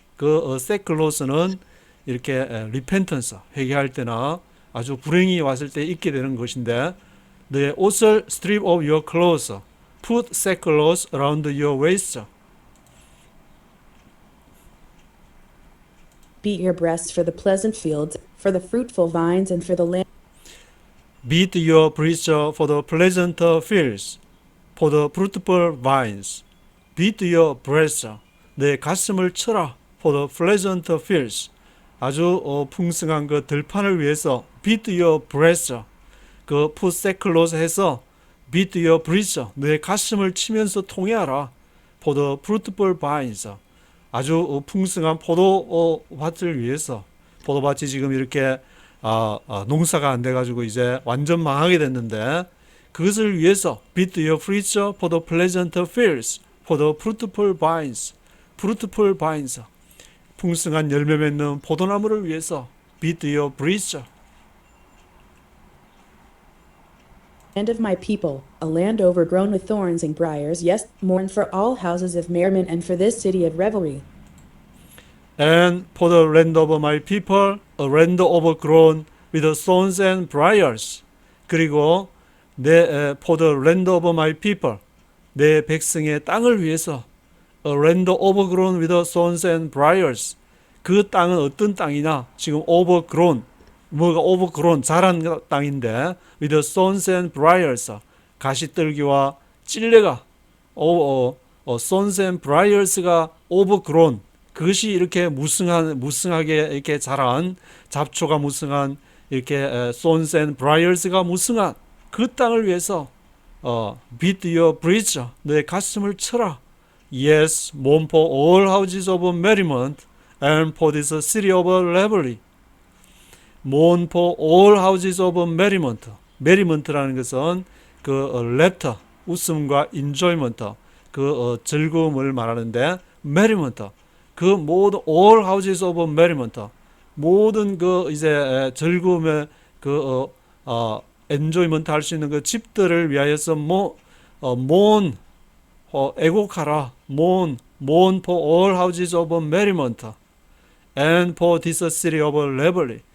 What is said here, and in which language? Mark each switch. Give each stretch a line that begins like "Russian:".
Korean: 그 sackcloth는 이렇게 repentance, 회개할 때나 아주 불행이 왔을 때 입게 되는 것인데, 너의 옷을
English: strip off your clothes, put sackcloth around your waist. Beat your breasts for the pleasant fields, for the fruitful vines, and for the land. Beat your breasts for the pleasant fields, for the fruitful vines. Beat your breasts,
Korean: 내 가슴을 쳐라.
English: For the pleasant fields,
Korean: 아주 풍성한 그 들판을 위해서. Beat your breasts, 그
English: put sackcloth
Korean: 해서
English: beat your breasts,
Korean: 내 가슴을 치면서 통회하라.
English: For the fruitful vines,
Korean: 아주 풍성한 포도밭을 위해서. 포도밭이 지금 이렇게 농사가 안 돼가지고 이제 완전 망하게 됐는데, 그것을 위해서
English: beat your breasts for the pleasant fields, for the fruitful vines. fruitful vines,
Korean: 풍성한 열매 맺는 포도나무를 위해서.
English: beat your breasts. Land of my people, a land overgrown with thorns and briars, yes, mourn for all houses of merriment and for this city of revelry. And for the land of my people, a land overgrown with thorns and briars.
Korean: 그리고
English: for the land of my people,
Korean: 내 백성의 땅을 위해서.
English: A land overgrown with thorns and briars.
Korean: 그 땅은 어떤 땅이냐? 지금 overgrown, 뭐가 overgrown, 자란 땅인데,
English: with thorns and briars,
Korean: 가시떨기와 찔레가,
English: thorns and briers
Korean: 가 overgrown, 그것이 이렇게 무성하게 이렇게 자란, 잡초가 무성한, 이렇게 thorns and briers가 무성한 그 땅을 위해서
English: beat your breast,
Korean: 너의 가슴을 쳐라.
English: Yes, mourn for all houses of merriment and for this city of revelry. mourn for all houses of merriment.
Korean: merriment라는 것은 그 laughter, 웃음과 enjoyment, 그 즐거움을 말하는데, merriment, 그 모든
English: all houses of merriment,
Korean: 모든 그 이제 즐거움의 그 enjoyment 할 수 있는 그 집들을 위하여서 mourn, 애곡하라.
English: mourn for all houses of merriment and for this city of revelry.